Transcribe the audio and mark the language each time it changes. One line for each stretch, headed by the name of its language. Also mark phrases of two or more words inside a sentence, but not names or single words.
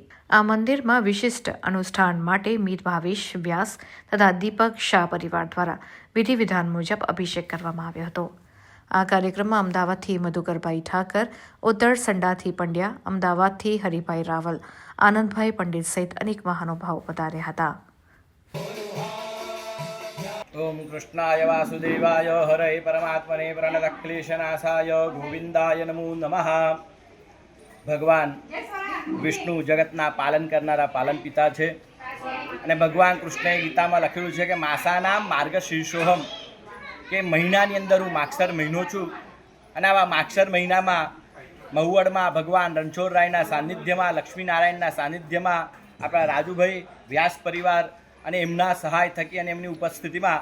Gujarati: આ મંદિરમાં વિશિષ્ટ અનુષ્ઠાન માટે મીત ભાવેશ વ્યાસ તથા દીપક શાહ પરિવાર દ્વારા વિધિ વિધાન મુજબ અભિષેક કરવામાં આવ્યો હતો। આ કાર્યક્રમમાં અમદાવાદથી મધુકરભાઈ ઠાકર, ઉત્તર સંડાથી પંડ્યા, અમદાવાદથી હરિભાઈ રાવલ, આનંદભાઈ પંડિત સહિત અનેક મહાનુભાવો પધાર્યા હતા।
Sanskrit: ओम कृष्णाय वासुदेवाय हरे परमात्मने प्रणतक्लेशनाशाय गोविंदाय नमो नमः।
Gujarati: ભગવાન વિષ્ણુ જગતના પાલન કરનારા પાલન પિતા હૈ અને ભગવાન કૃષ્ણએ ગીતામાં લખેલું છે કે
Sanskrit: मासाना मार्गशीर्षोहम
Gujarati: કે મહિનાની અંદર હું માગસર મહિનો છું અને આવા માગસર મહિનામાં મહુવડમાં ભગવાન રણછોડરાયના સાનિધ્યમાં લક્ષ્મીનારાયણના સાનિધ્યમાં આપણા રાજુભાઈ વ્યાસ પરિવાર અને એમના સહાય થકી અને એમની ઉપસ્થિતિમાં